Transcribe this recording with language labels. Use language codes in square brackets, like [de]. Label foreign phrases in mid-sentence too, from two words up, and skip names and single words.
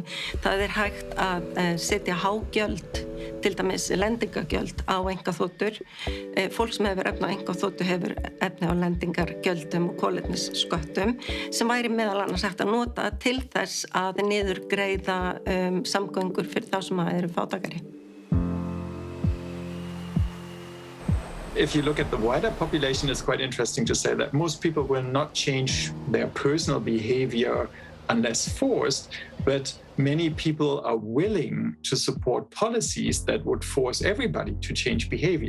[is] Það hægt að setja hágjöld, til dæmis lendingagjöld á einkaþotur. Fólk sem hefur efni á einkaþotu hefur efni á lendingargjöldum og kolefnissköttum sem væri meðal annars hægt að nota til þess að niðurgreiða samgöngur fyrir þá sem eru fátækari. [en] If you look at the wider population, it's quite interesting to say that most people will not change their personal behavior unless forced, but many people are willing to support policies that would force everybody to change behavior.